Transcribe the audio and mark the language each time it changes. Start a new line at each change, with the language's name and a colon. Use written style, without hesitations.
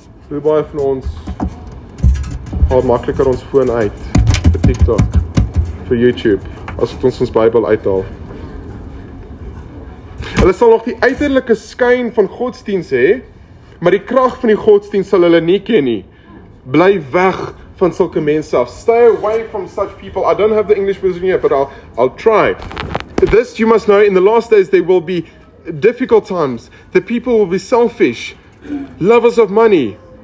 Afrikaans: Hoe baie van ons haal makliker ons foon uit vir TikTok, vir YouTube, as wat ons Bybel uithaal. Hulle sal nog die uiterlike skyn van godsdiens hê, maar die krag van die godsdiens sal hulle nie ken nie. Bly weg van sulke mense af.
English: Stay away from such people. I don't have the English version here, but I'll try. This you must know, in the last days there will be difficult times. The people will be selfish, lovers of money.